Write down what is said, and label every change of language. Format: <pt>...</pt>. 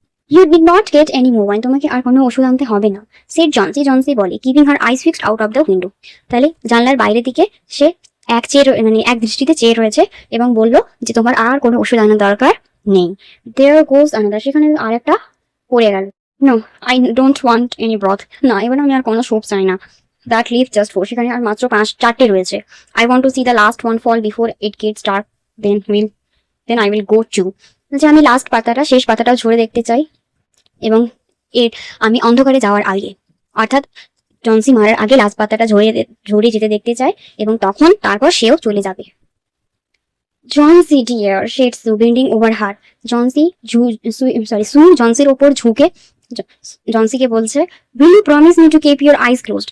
<en>You did not get any more wine,</en> <bn>তোমাকে আর কোনো ওষুধ আনতে হবে না।</bn> <en>said Johnsy বলে, keeping her eyes fixed out of the window,</en> <bn>তাহলে জানলার বাইরের দিকে সে এক দৃষ্টিতে চেয়ে রয়েছে এবং বলল যে তোমার আর কোনো ওষুধ আনার দরকার নেই।</bn> <en>There goes another,</en> <bn>সেখানে আর একটা পড়ে গেল।</bn> <en>No, I don't want any broth,</en> <bn>না এবার আমি আর কোনো স্যুপ চাই না।</bn> <en>That leaves just 4,</en> <bn>সেখানে আর মাত্র 4টে রয়েছে।</bn> <en>I want to see the last one fall before it gets dark, then I will go too.</en> <bn>যে আমি লাস্ট পাতাটা, শেষ পাতাটাও ঝরে দেখতে চাই, এবং এর আমি অন্ধকারে যাওয়ার আগে, অর্থাৎ জনসি মারার আগে লাস্ট পাতাটা ঝরে যেতে দেখতে চায় এবং তখন তারপর সেও চলে যাবে।</bn> <en>Johnsy dear said Sue bending over her.</en> <bn>জনসি সু জনসির ওপর ঝুঁকে জনসিকে বলছে,</bn> <en>Will you promise me to keep your eyes closed?</en>